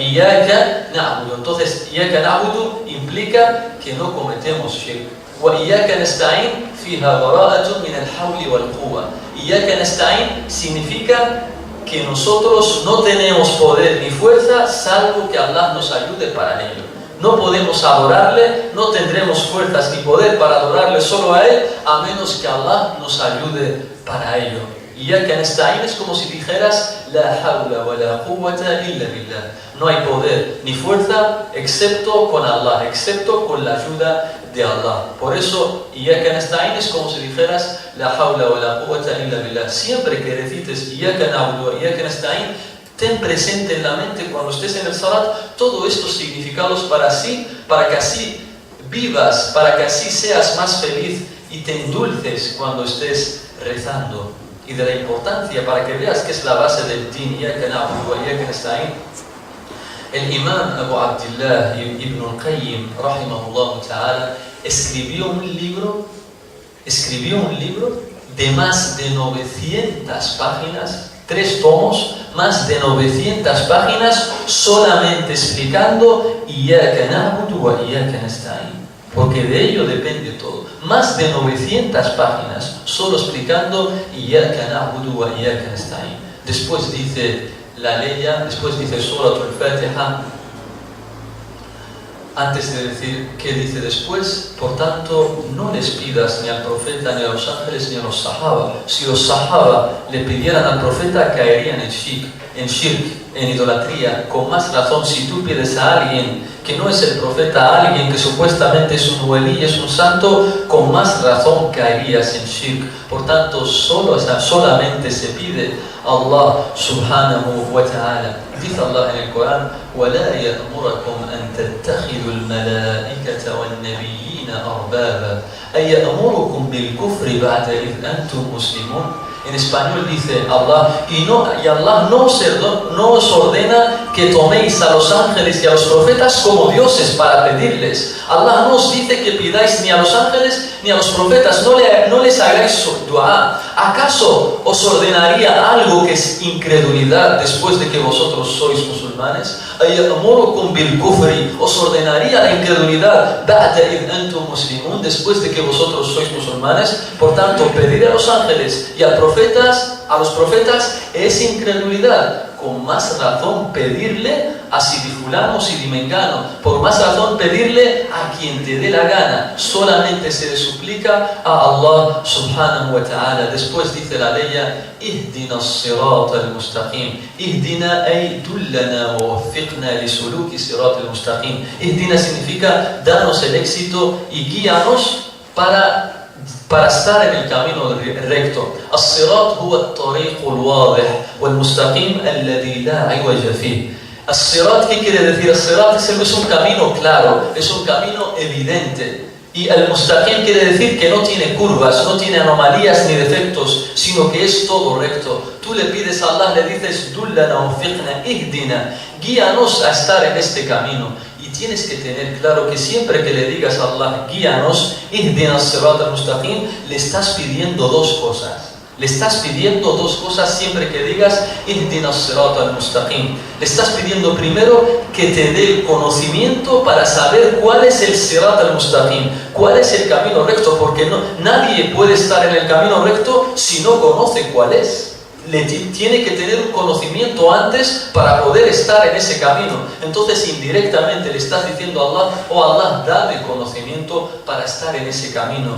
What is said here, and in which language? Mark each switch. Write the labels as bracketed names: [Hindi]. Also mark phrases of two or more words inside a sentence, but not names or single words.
[Arabic] إياك نعبد. [Spanish] Entonces, [Arabic] إياك نعبد [Spanish] implica que no cometemos shirk. [Arabic] وإياك نستعين فيها براءة من الحول والقوة. إياك نستعين [Spanish] significa que nosotros no tenemos poder ni fuerza salvo que Allah nos ayude para ello. No podemos adorarle, no tendremos fuerzas ni poder para adorarle solo a Él, a menos que Allah nos ayude para ello. [Arabic] إياك نستعين [Spanish] es como si dijeras, [Arabic] لا حول ولا قوة إلا بالله. [Spanish] No hay poder ni fuerza excepto con Allah, excepto con la ayuda de Allah. Por eso, [Arabic] إياك نستعين [Spanish] es como si dijeras, [Arabic] لا حول ولا قوة إلا بالله. [Spanish] Siempre que recites [Arabic] إياك نعبد وإياك نستعين, [Spanish] ten presente en la mente cuando estés en el salat todos estos significados para que así vivas, para que así seas más feliz y te endulces cuando estés rezando. Y de la importancia, para que veas que es la base del din, [Arabic] إياك نعبد وإياك نستعين, [Spanish] el imam Abu Abdillah ibn al-Qayyim, [Arabic] رحمه الله تعالى, [Spanish] escribió un libro de más de 900 páginas, 3 tomos, más de 900 páginas, solamente explicando [Arabic] إياك نعبد وإياك نستعين, [Spanish] porque de ello depende todo. Más de 900 páginas, solo explicando [Arabic] إياك نعبد وإياك نستعين. [Spanish] Después dice la ley, después dice Suratul Fatiha. Antes de decir qué dice después, por tanto, no les pidas ni al profeta, ni a los ángeles, ni a los sahaba. Si los sahaba le pidieran al profeta, caerían en shirk, en idolatría. Con más razón, si tú pides a alguien que no es el profeta, a alguien que supuestamente es un wali, es un santo, con más razón caerías en shirk. Por tanto, solamente se pide a Allah [Arabic] سبحانه وتعالى. [Spanish] Dice Allah en el Corán, [Arabic] وَلَا يَأْمُرَكُمْ أَن تَتَّخِذُوا الْمَلَائِكَةَ وَالنَّبِيِّينَ أَرْبَابًا أَيَأْمُرُكُمْ بِالْكُفْرِ بَعْدَ إِذْ أَنْتُمْ مُسْلِمُونَ. [Spanish] En español dice Allah, y Allah no os ordena que toméis a los ángeles y a los profetas como dioses para pedirles. Allah no os dice que pidáis ni a los ángeles ni a los profetas, no les hagáis dua. ¿Acaso os ordenaría algo que es incredulidad después de que vosotros sois musulmanes? [Arabic] أيأمركم بالكفر? [Spanish] ¿Os ordenaría la incredulidad [Arabic] بعد إذ أنتم مسلمون, [Spanish] después de que vosotros sois musulmanes? Por tanto, pedir a los ángeles y a los profetas es incredulidad. Con más razón pedirle así de fulano, si de mengano. Por más razón pedirle a quien te dé la gana. Solamente se le suplica a Allah [Arabic] سبحانه وتعالى. [Spanish] Después dice la ley, [Arabic] اهدنا الصراط المستقيم. اهدنا أي دلنا ووفقنا لسلوك صراط المستقيم. [Spanish] Ihdina significa danos el éxito y guíanos para estar en el camino recto. [Arabic] الصراط هو الطريق الواضح والمستقيم الذي لا عوج فيه. الصراط, [Spanish] ¿qué quiere decir? الصراط es un camino claro, es un camino evidente. Y el mustaqim quiere decir que no tiene curvas, no tiene anomalías ni defectos, sino que es todo recto. Tú le pides a Allah, le dices, [Arabic] دلنا وفقنا اهدنا, [Spanish] guíanos a estar en este camino. Y tienes que tener claro que siempre que le digas a Allah, guíanos, [Arabic] اهدنا الصراط المستقيم, [Spanish] le estás pidiendo dos cosas. Le estás pidiendo dos cosas siempre que digas, [Arabic] اهدنا الصراط المستقيم. [Spanish] Le estás pidiendo primero que te dé el conocimiento para saber cuál es el [Arabic] صراط المستقيم, [Spanish] cuál es el camino recto, porque nadie puede estar en el camino recto si no conoce cuál es. Tiene que tener un conocimiento antes para poder estar en ese camino. Entonces indirectamente le estás diciendo a Allah, oh Allah, dame conocimiento para estar en ese camino.